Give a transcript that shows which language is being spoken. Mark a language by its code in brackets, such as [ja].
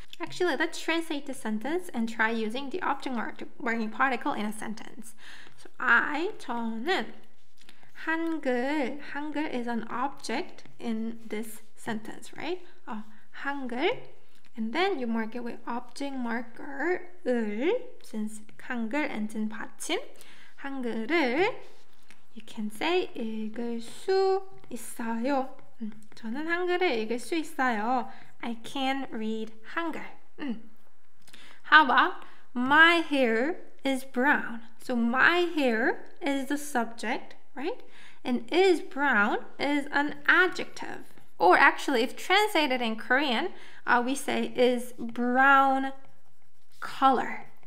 [en] Actually, let's translate the sentence and try using the object marking particle in a sentence. So [ko] 저는 한글 [en] is an object in this sentence, right? 한글, and then you mark it with object marker 을, since 한글 ends in 받침. [ko] 한글을 [en] you can say [ko] 읽을 수 있어요. 저는 한글을 읽을 수 있어요. [en] I can read 한글. How about my hair is brown? So my hair is the subject, right? And is brown is an adjective. Or actually, if translated in Korean, we say is brown color.